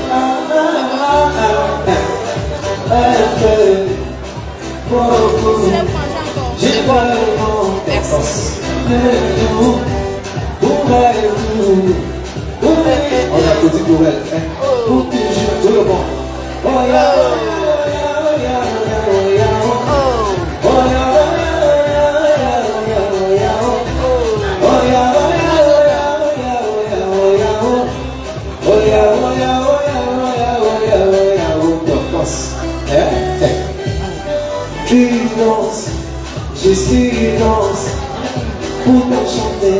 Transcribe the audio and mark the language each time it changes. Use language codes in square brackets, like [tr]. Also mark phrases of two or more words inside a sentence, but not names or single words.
[fr] J'ai pas le temps. Merci. On applaudit pour elle. Pour toujours, tout le monde. [en] Oh yeah, oh yeah, oh yeah, oh yeah, oh yeah, [fr] tu danses, je suis danse pour t'enchanter.